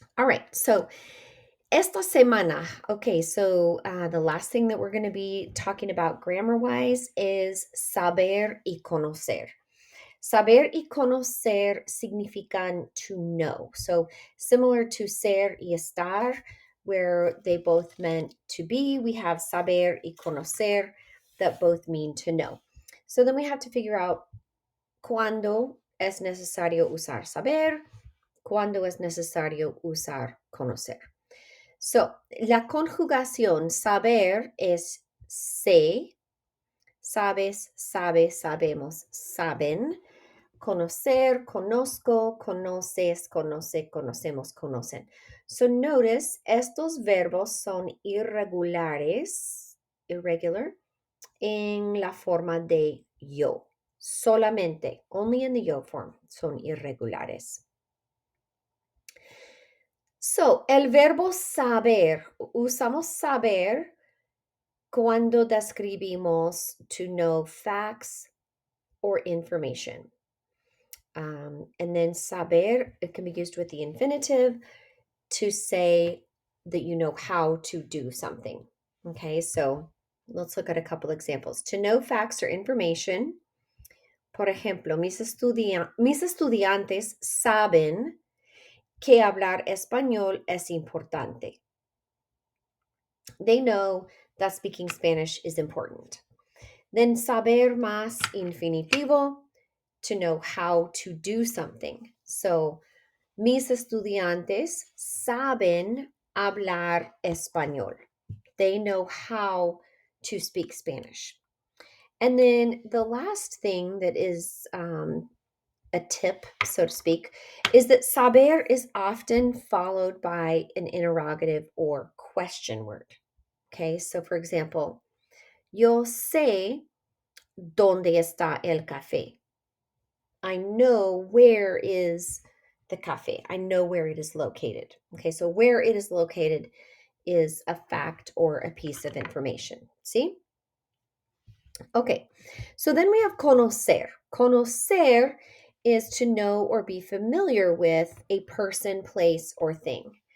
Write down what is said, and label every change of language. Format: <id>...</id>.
<en>All right, so</en> <es>esta semana,</es> <en>okay, so the last thing that we're going to be talking about grammar wise is saber y conocer.</en> <es>Saber y conocer significan</es> <en>to know. So similar to ser y estar, where they both meant to be, we have saber y conocer that both mean to know. So then we have to figure out</en> <es>cuándo es necesario usar saber, cuándo es necesario usar conocer. So, la conjugación saber es sé, sabes, sabe, sabemos, saben. Conocer, conozco, conoces, conoce, conocemos, conocen.</es> <en>So notice,</en> <es>estos verbos son irregulares, irregular, en la forma de yo. Solamente, only in the yo form, son irregulares. So, el verbo saber, usamos saber cuando describimos</es> <en>to know facts or information. And then saber, it can be used with the infinitive to say that you know how to do something. Okay, so let's look at a couple examples. To know facts or information,</en> <es>por ejemplo, mis estudiantes saben que hablar español es importante.</es> <en>They know that speaking Spanish is important. Then</en> <es>saber más infinitivo,</es> <en>to know how to do something.</en> <es>So, mis estudiantes saben hablar español.</es> <en>They know how to speak Spanish. And then the last thing that is a tip, so to speak, is that saber is often followed by an interrogative or question word. Okay, so for example,</en> <es>yo sé dónde está el café.</es> <en>I know where is the cafe. I know where it is located. Okay, so where it is located is a fact or a piece of information. See? Okay, so then we have conocer. Conocer is to know or be familiar with a person, place, or thing.</en>